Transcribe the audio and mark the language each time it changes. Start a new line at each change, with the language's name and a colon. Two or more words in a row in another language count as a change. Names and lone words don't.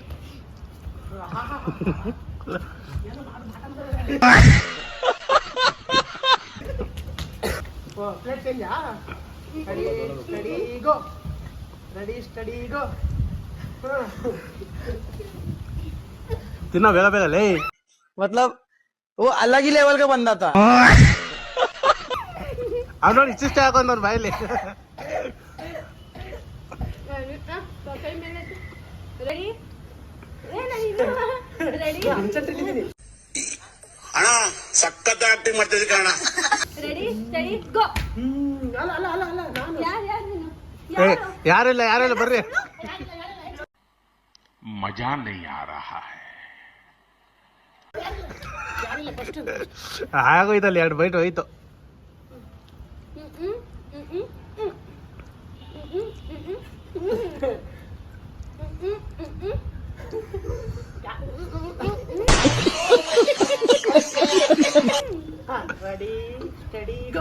English: plate change? ready steady go. ready steady go.
Kannada: ತಿನ್ನೋ ಬೇಗ ಬೇಗ ಲೇ.
Hindi: मतलब वो अलग ही लेवल का बंदा था.
Kannada: ಅವ್ನು ನೋಡಿ ಇಷ್ಟ ಹಾಕೊಂಡವ್ನು ಬಾಯಲ್ಲಿ.
English: ready ready
Kannada: ಅಣ್ಣ ಸಖತ್ ಆಕ್ಟಿಂಗ್ ಮಾಡ್ತಿದ್ದೆ ಕಣ.
English: ready steady go.
Kannada: ಅಲ್ಲ ಅಲ್ಲ ಅಲ್ಲ ಅಲ್ಲ ನಾನು ಯಾರು ನೀನು? ಯಾರಿಲ್ಲ ಬರ್ರಿ.
Hindi: मजा नहीं आ रहा है.
Kannada: ಆಗೋಯ್ತಲ್ಲಿ 2 ಬೈಟ್ ಹೋಯ್ತು.
English: ready steady go.